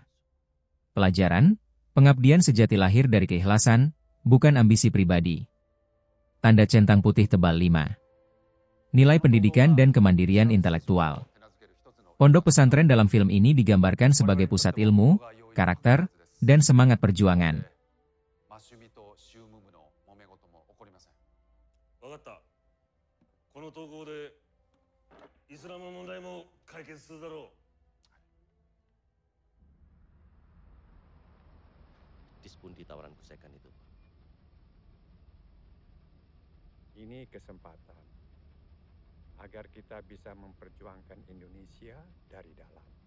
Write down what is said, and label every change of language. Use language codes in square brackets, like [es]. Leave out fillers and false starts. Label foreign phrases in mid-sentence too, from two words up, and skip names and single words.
[id] Pelajaran, pengabdian sejati lahir dari keikhlasan, bukan ambisi pribadi. Tanda centang putih tebal 5. Nilai pendidikan dan kemandirian intelektual. Pondok pesantren dalam film ini digambarkan sebagai pusat ilmu, karakter, dan semangat perjuangan. [ja] わかった。この統合でイスラム問題も解決するだろう。 [id] Dispundi tawaran Kusekan itu. Ini kesempatan agar kita bisa memperjuangkan Indonesia dari dalam.